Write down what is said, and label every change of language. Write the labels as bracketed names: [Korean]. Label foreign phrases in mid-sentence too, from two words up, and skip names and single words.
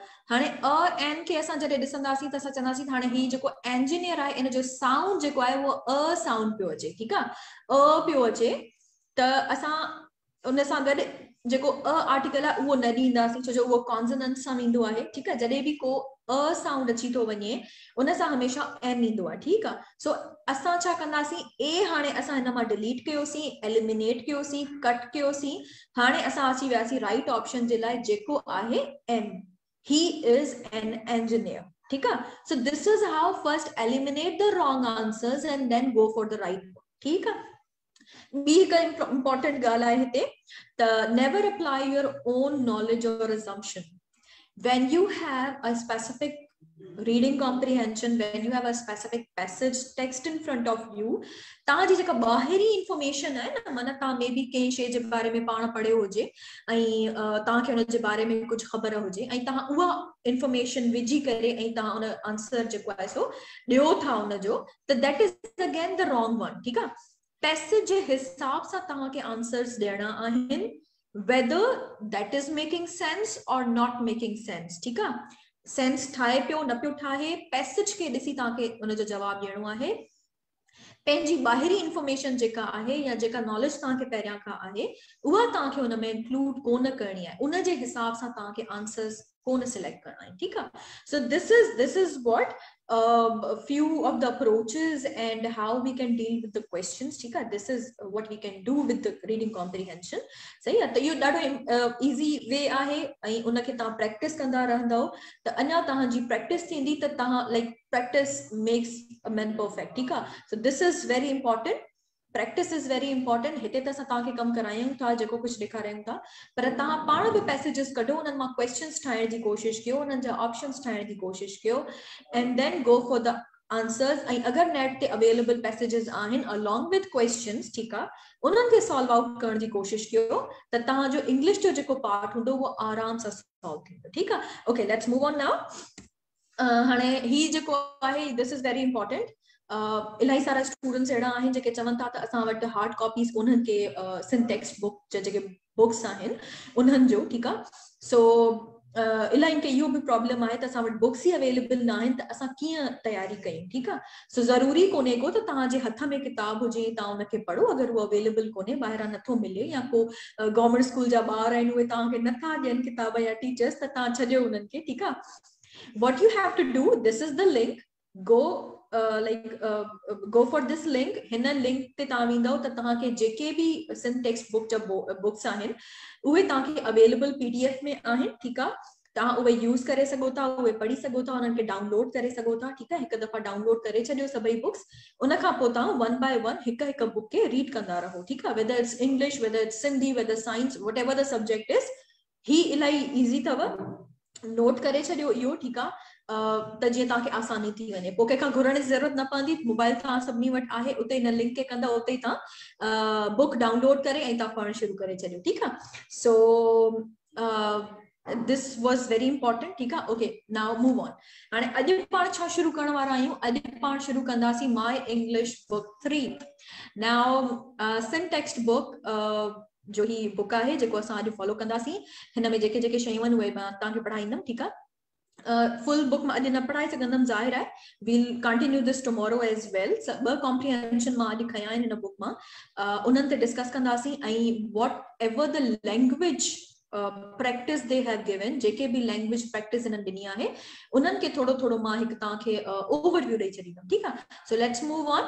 [Sindhi] हाणे अ एन खे असां जॾहिं ॾिसंदासीं त असां चवंदासीं हाणे ही जेको इंजीनियर आहे इन जो साउंड जेको आहे उहो अ साउंड पियो अचे, ठीकु आहे, अ पियो अचे, त असां उन सां गॾु जेको अ आर्टिकल आहे उहो न ॾींदासीं, छो जो उहो कॉन्सोनेंट सां वेंदो आहे, ठीकु आहे। जॾहिं बि को अ साउंड अची थो वञे उन सां हमेशह एन ईंदो आहे, ठीकु आहे। सो असां छा कंदासीं, ए हाणे असां हिन मां डिलीट कयोसीं, एलिमिनेट कयोसीं, कट कयोसीं। हाणे असां अची वियासीं [English] right option [Sindhi] जे लाइ जेको आहे एन, [English] he is an engineer, [Urdu] ठीक है। [English] So this is how first eliminate the wrong answers and then go for the right one, [Urdu] ठीक है। [Sindhi] ॿी हिकु [English] important [Sindhi] ॻाल्हि आहे हिते, त [English] never apply your own knowledge or assumption when you have a specific reading comprehension, when you have a specific passage text in front of you, [Sindhi] तव्हांजी जेका ॿाहिरी इंफॉर्मेशन आहे न, माना तव्हां मे बी कंहिं शइ जे बारे में पाण पढ़ियो हुजे ऐं तव्हांखे हुन जे बारे में कुझु ख़बर हुजे ऐं तव्हां उहा इंफॉर्मेशन विझी करे ऐं तव्हां उन आंसर जेको आहे सो ॾियो था उनजो, त [English] that is again the wrong one, [Sindhi] ठीकु आहे। पैसेज जे हिसाब सां तव्हांखे आंसर्स ॾियणा आहिनि, [English] whether that is making sense or not making sense, [Sindhi] ठीकु आहे। सेंस ठाहे पियो न पियो ठाहे, पैसेज खे ॾिसी तव्हांखे उनजो जवाबु ॾियणो आहे। पंहिंजी ॿाहिरी इंफॉर्मेशन जेका आहे या जेका नॉलेज तव्हांखे पहिरियां खां आहे उहा तव्हांखे हुन में इंक्लूड कोन करणी आहे, उनजे हिसाब सां तव्हांखे आंसर्स कोन सिलेक्ट करणा आहिनि, ठीकु आहे। [English] So this is what few of the approaches and how we can deal with the questions, [Urdu] ठीक है। [English] this is what we can do with the reading comprehension, [Sindhi] सही आहे। त इहो ॾाढो [English] easy way [Sindhi] आहे ऐं उनखे तव्हां प्रैक्टिस कंदा रहंदव त अञा तव्हांजी प्रैक्टिस थींदी त तव्हां [English] like practice makes a man perfect, [Sindhi] ठीकु आहे। [English] So this is very important, practice is very important. [Sindhi] हिते त असां तव्हांखे कमु करायूं था, जेको कुझु ॾेखारियूं था, पर तव्हां पाण बि पैसेजेस कढो, उन्हनि मां क्वेश्चन्स ठाहिण जी कोशिशि कयो, उन्हनि जा ऑप्शन्स ठाहिण जी कोशिशि कयो [English] and then go for the answers. [Sindhi] ऐं अगरि नेट ते [English] available passages [Sindhi] आहिनि [English] along with questions, [Sindhi] ठीकु आहे, उन्हनि खे [English] solve out [Sindhi] करण जी कोशिशि कयो त तव्हांजो इंग्लिश जो जेको पार्ट हूंदो उहो आराम सां सॉल्व थींदो, ठीकु आहे। [English] Okay, let's move on now. [Sindhi] हाणे ही जेको आहे [English] this is very important. [Sindhi] इलाही सारा स्टूडेंट्स अहिड़ा आहिनि जेके चवनि था त असां वटि [English] hard copies [Sindhi] उन्हनि खे [English] syntax book [Sindhi] जा जेके बुक्स आहिनि उन्हनि जो, ठीकु आहे। सो इलाही खे इहो बि प्रॉब्लम आहे त असां वटि बुक्स ई अवेलेबल न आहिनि, त असां कीअं तयारी कयूं, ठीकु आहे। सो ज़रूरी कोन्हे को त तव्हांजे हथ में किताब हुजे तव्हां उनखे पढ़ो, अगरि उहो अवेलेबल कोन्हे, ॿाहिरां नथो मिले या को [English] government school [Sindhi] जा ॿार आहिनि उहे तव्हांखे नथा ॾियनि किताब या टीचर्स, त तव्हां छॾियो उन्हनि खे, ठीकु आहे। [English] what you have to do, this is the link, go go for this link। [Sindhi] हिन लिंक ते तव्हां वेंदव त तव्हांखे जेके बि [English] syntax book [Sindhi] जा बुक्स आहिनि उहे तव्हांखे [English] available PDF [Sindhi] में आहिनि, ठीकु आहे। तव्हां उहे यूज़ करे सघो था, उहे पढ़ी सघो था, उन्हनि खे डाउनलोड करे सघो था, ठीकु आहे। हिकु दफ़ा डाउनलोड करे छॾियो सभई बुक्स, उन खां पोइ तव्हां [English] one by one [Sindhi] हिकु हिकु बुक खे रीड कंदा रहो, ठीकु आहे। [English] Whether it's English, whether it's Sindhi, whether science, whatever the subject is, [Sindhi] ही इलाही ईज़ी अथव, नोट करे छॾियो इहो, ठीकु आहे। त जीअं तव्हांखे आसानी थी वञे, पोइ कंहिंखां घुरण जी ज़रूरत न पवंदी, मोबाइल तव्हां सभिनी वटि आहे, उते हिन लिंक खे कंदा, उते ई तव्हां बुक डाउनलोड करे ऐं तव्हां पढ़णु शुरू करे छॾियो, ठीकु आहे। [English] सो this was very important. [Urdu] ठीक है, [English] okay, now move on. [Sindhi] हाणे अॼु पाण छा शुरू करण वारा आहियूं? अॼु पाण शुरू कंदासीं [English] My English Book 3. Now syntax book [Sindhi] जो ही बुक आहे जेको असां अॼु फॉलो कंदासीं, हिन में जेके जेके शयूं आहिनि उहे मां तव्हांखे पढ़ाईंदमि, ठीकु आहे। [English] full book [Sindhi] मां अॼु न पढ़ाए सघंदमि, ज़ाहिर आहे, [English] we'll continue this tomorrow as well. [Sindhi] ॿ कॉम्प्रिहेंशन मां अॼु खया आहिनि हिन बुक मां, उन्हनि ते डिस्कस कंदासीं, ऐं [English] whatever the language practice they have given, [Sindhi] जेके भी [English] language practice [Sindhi] इन्हनि ॾिनी आहे उन्हनि खे थोरो थोरो मां हिकु तव्हांखे overview ॾेई छॾींदमि, ठीकु आहे। [English] So let's move on.